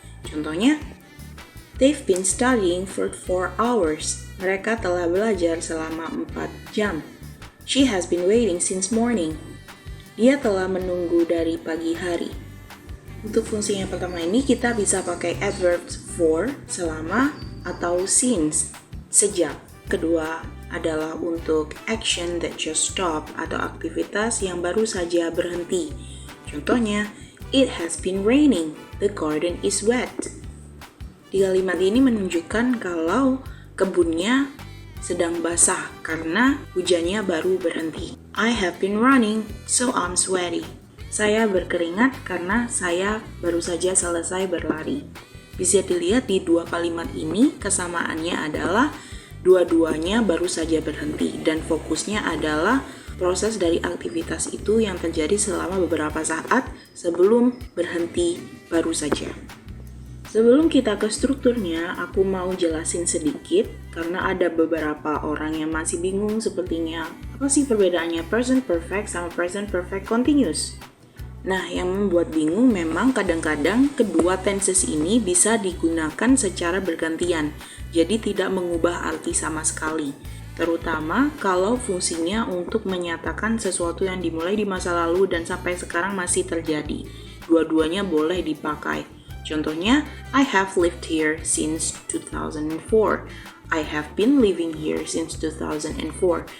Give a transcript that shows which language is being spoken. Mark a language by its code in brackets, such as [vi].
[id] Contohnya, [en] they've been studying for 4 hours. [id] Mereka telah belajar selama 4 jam. [en] She has been waiting since morning. [id] Dia telah menunggu dari pagi hari. Untuk fungsi yang pertama ini kita bisa pakai adverbs for, selama, atau since, sejak. Kedua adalah untuk [en] action that just stop [id] atau aktivitas yang baru saja berhenti. Contohnya, [en] it has been raining, the garden is wet. [id] Di kalimat ini menunjukkan kalau kebunnya sedang basah karena hujannya baru berhenti. [en] I have been running, so I'm sweaty. [id] Saya berkeringat karena saya baru saja selesai berlari. Bisa dilihat di 2 kalimat ini kesamaannya adalah dua-duanya baru saja berhenti dan fokusnya adalah proses dari aktivitas itu yang terjadi selama beberapa saat sebelum berhenti baru saja. Sebelum kita ke strukturnya, aku mau jelasin sedikit karena ada beberapa orang yang masih bingung sepertinya apa sih perbedaannya present perfect sama present perfect continuous. Nah, yang membuat bingung memang kadang-kadang kedua tenses ini bisa digunakan secara bergantian, jadi tidak mengubah arti sama sekali. Terutama kalau fungsinya untuk menyatakan sesuatu yang dimulai di masa lalu dan sampai sekarang masih terjadi. Dua-duanya boleh dipakai. Contohnya, [en] I have lived here since 2004. I have been living here since 2004.